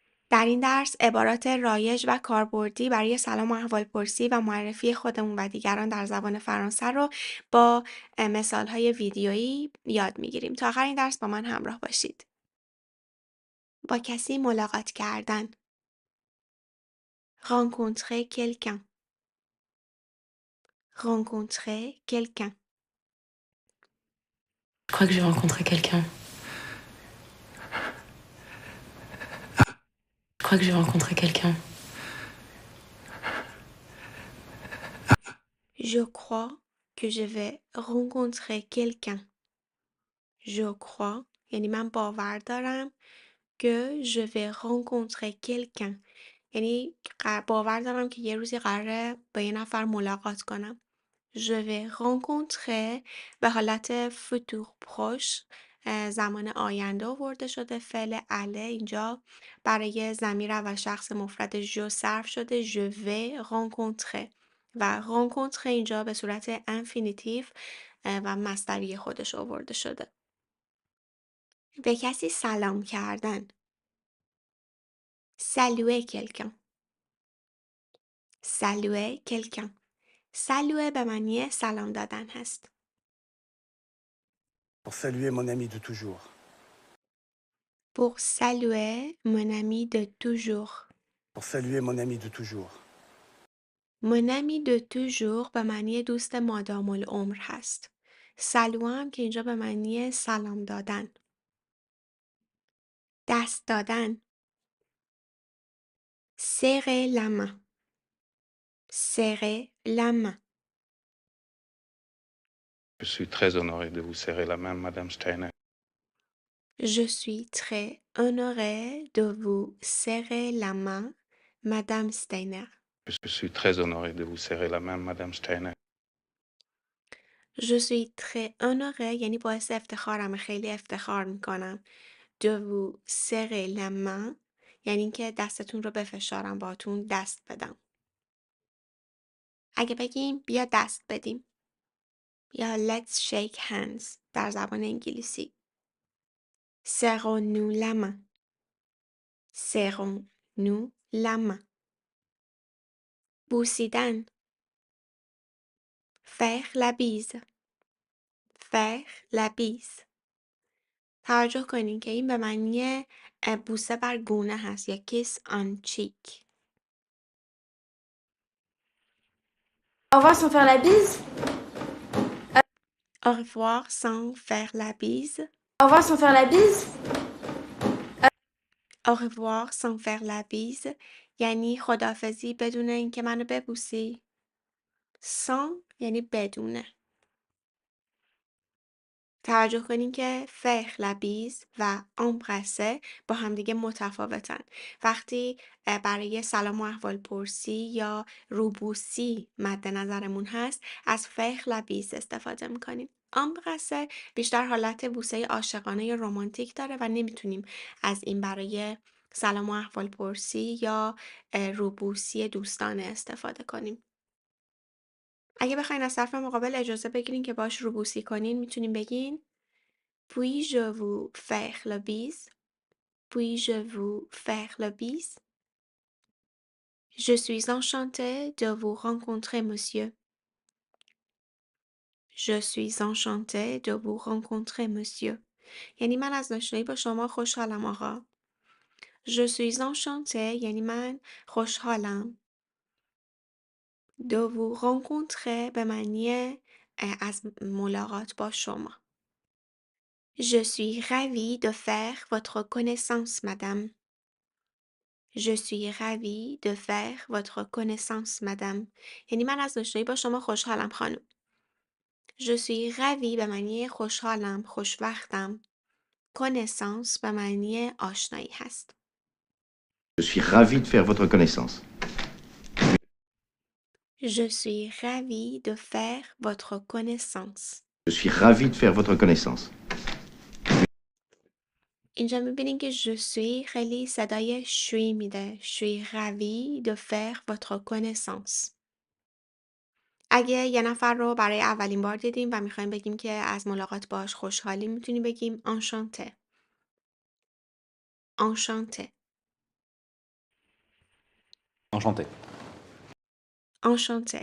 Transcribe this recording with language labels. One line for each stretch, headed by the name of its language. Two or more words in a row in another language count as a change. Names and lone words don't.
Persian: در این درس عبارات رایج و کاربردی برای سلام و احوالپرسی و معرفی خودمون و دیگران در زبان فرانسه رو با مثال‌های ویدیویی یاد می‌گیریم. تا آخر این درس با من همراه باشید. با کسی ملاقات کردن.
French: rencontrer quelqu'un. rencontrer quelqu'un. Je crois que j'ai rencontré quelqu'un. Je crois que j'ai rencontré quelqu'un. Je crois que je vais rencontrer quelqu'un. Je crois
Persian: یعنی من باور دارم
French: que je vais rencontrer quelqu'un.
Persian: یعنی باور دارم که یه روزی قراره با یه نفر ملاقات کنم.
French: Je vais rencontrer
Persian: به حالت
French: futur proche
Persian: زمان آینده آورده شده. فعل اله اینجا برای ضمیر اول شخص مفرد جو صرف شده.
French: Je vais rencontrer
Persian: و rencontrer اینجا به صورت انفینیتیو و مصدری خودش آورده شده. به کسی سلام کردن.
French: saluer quelqu'un. saluer quelqu'un.
Persian: saluer به معنی سلام دادن هست.
French: Pour saluer mon ami de toujours. Pour saluer mon ami de toujours. Pour saluer mon ami de toujours. Mon ami de toujours
Persian: به معنی دوست مادام العمر هست. سلو هم که اینجا به معنی سلام دادن. دست دادن.
French: serrer la main. serrer la main. Je suis très honoré de vous serrer la main, Madame Steiner. Je suis très honorée de vous serrer la main, Madame Steiner. Je suis très honoré de vous serrer la main, Madame Steiner. Je suis très honorée
Persian: یعنی باعث افتخارم، خیلی افتخار میکنم.
French: De vous serrer la main
Persian: یعنی اینکه دستتون رو بفشارم، باهاتون دست بدم. اگه بگیم بیا دست بدیم یا
English: let's shake hands
Persian: در زبان انگلیسی.
French: Serrons-nous la main. Serrons-nous la main. بوسیدن. Faire la bise. Faire la bise.
Persian: توجه کنین که این به معنی بوسه بر گونه هست یا
English: kiss on cheek.
French: Au revoir sans faire la bise. Au revoir sans faire la bise. Au revoir sans faire la bise. Au revoir sans faire la bise
Persian: یعنی خداحافظی بدون اینکه منو ببوسی. sans یعنی بدونه. توجه کنین که
French: faire la bise
Persian: و embrasser با همدیگه متفاوتن. وقتی برای سلام و احوال پرسی یا روبوسی مد نظرمون هست از
French: faire la bise
Persian: استفاده میکنیم. embrasser بیشتر حالت بوسه عاشقانه یا رمانتیک داره و نمیتونیم از این برای سلام و احوال پرسی یا روبوسی دوستانه استفاده کنیم. اگه بخواین از طرف مقابل اجازه بگیرین که باش روبوسی کنین میتونین بگین
French: Puis-je vous faire le bise? Puis-je vous faire le bise? Je suis enchantée de vous rencontrer, monsieur. Je suis enchantée de vous rencontrer, monsieur.
Persian: یعنی من از آشنایی با شما خوشحالم آقا.
French: Je suis enchantée
Persian: یعنی من خوشحالم.
French: De vous rencontrer
Persian: به معنی از ملاقات با شما.
French: Je suis ravie de faire votre connaissance, madame. Je suis ravie de faire votre connaissance, madame.
Persian: یعنی من از آشنایی با شما خوشحالم خانم.
French: Je suis ravie
Persian: به معنی خوشحالم، خوشوقتم. Connaissance به معنی آشنایی هست.
French: Je suis ravi de faire votre connaissance. Je suis ravie de faire votre connaissance. Je suis ravi de faire votre connaissance.
Persian: اینجا میبینین که
French: je suis
Persian: خیلی صدای شوی میده.
French: Je suis ravie de faire votre connaissance.
Persian: اگه یه نفر رو برای اولین بار دیدیم و میخوایم بگیم که از ملاقات باهاش خوشحالیم میتونیم بگیم enchanté.
French: enchanté. Enchanté. enchanté.